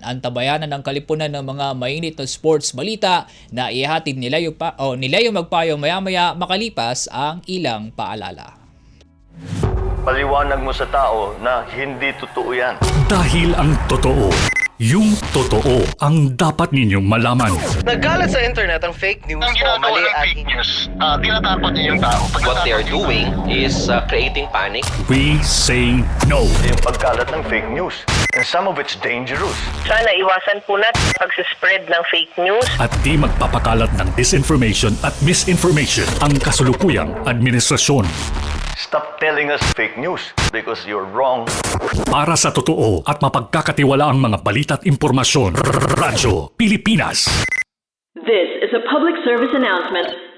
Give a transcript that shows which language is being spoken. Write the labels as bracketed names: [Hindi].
[Filipino] Antabayanan ng kalipunan ng mga mainit na sports balita na ihatid nila yung magpayo maya-maya makalipas ang ilang paalala. Paliwanag mo sa tao na hindi totoo yan. Dahil ang totoo, yung totoo ang dapat ninyong malaman. Nagkalat sa internet ang fake news o mali at fake news. Tinatapon niyo yung tao. [English] What they are doing is creating panic. We say no. [Filipino] Yung pagkalat ng fake news. [English] And some of it's dangerous. [Filipino] Sana iwasan po natin pag-spread ng fake news. At di magpapakalat ng disinformation at misinformation ang kasulukuyang administrasyon. [English] Stop telling us fake news because you're wrong. [Filipino] Para sa totoo at mapagkakatiwalaang mga balita at impormasyon, Radyo Pilipinas. [English] This is a public service announcement.